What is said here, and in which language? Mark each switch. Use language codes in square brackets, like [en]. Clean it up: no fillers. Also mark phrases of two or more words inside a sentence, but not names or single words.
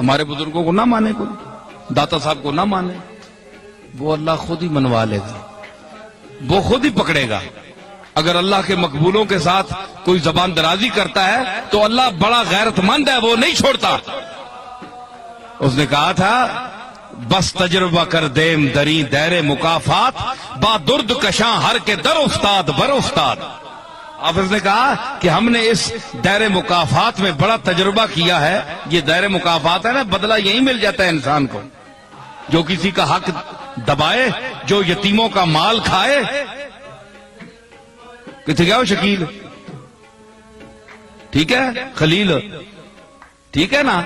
[ur] ہمارے بزرگوں کو نہ مانے کوئی، داتا صاحب کو نہ مانے، وہ اللہ خود ہی منوا لے گا، وہ خود ہی پکڑے گا۔ اگر اللہ کے مقبولوں کے ساتھ کوئی زبان درازی کرتا ہے تو اللہ بڑا غیرت مند ہے، وہ نہیں چھوڑتا۔ اس نے کہا تھا [fa] بس تجربہ کر دیم دری دیر مکافات، با درد کشاں ہر کے در استاد بر استاد۔ [ur] حافظ نے کہا کہ ہم نے اس دیر مکافات میں بڑا تجربہ کیا ہے۔ یہ دیر مکافات ہے نا، بدلہ یہی مل جاتا ہے انسان کو، جو کسی کا حق دبائے، جو یتیموں کا مال کھائے۔ کتنے گیا وہ شکیل، ٹھیک ہے، خلیل، ٹھیک ہے نا؟